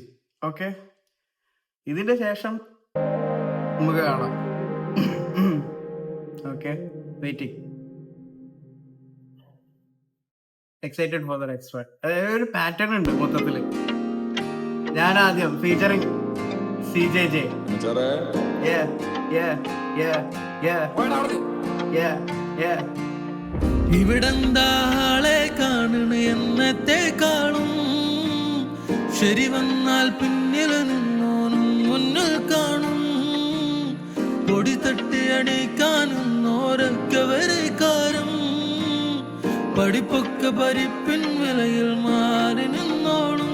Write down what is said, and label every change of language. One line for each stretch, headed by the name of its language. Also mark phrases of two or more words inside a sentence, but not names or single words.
Malayalam: ഓക്കെ, ഇതിന്റെ ശേഷം നമുക്ക് കാണാം.
English: Okay, waiting, excited for the next one.
Malayalam: അതായത് ഒരു പാറ്റേൺ ഉണ്ട് മൊത്തത്തില്. ഞാൻ ആദ്യം ഫീച്ചറിങ് CJJ.
English: Yeah, yeah, yeah, yeah, yeah, yeah.
Malayalam: ഇവിടെന്താളെ കാണണ എന്നത്തെ കാണും, ശരി വന്നാൽ പിന്നിൽ നിന്നോനും മുന്നിൽ കാണും, പൊടി തട്ടി അടിക്കാനൊന്നോരൊക്കെ വരക്കാരും, പഠിപ്പൊക്കെ പരിപ്പിൻ വിലയിൽ മാറി നിന്നോളും.